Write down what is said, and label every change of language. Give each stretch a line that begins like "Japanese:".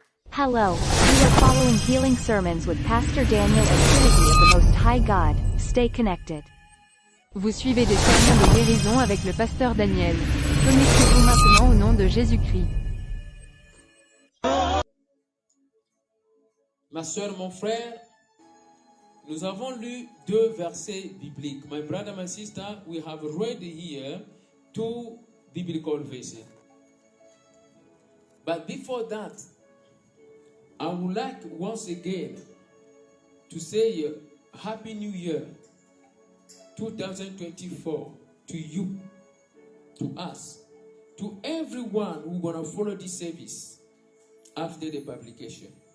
English: Hello, you are following Healing Sermons with Pastor Daniel and Trinity of the Most High God. Stay connected.
French: Vous suivez des sermons de guérison avec le pasteur Daniel. Connectez-vous maintenant au nom de Jésus-Christ. Ma soeur, mon frère, nous avons lu deux versets bibliques.
English: My brother, my sister, we have read here two biblical verses. But before that, I would like once again to say Happy New Year 2024 to you, to us, to everyone who's going to follow this service after the publication.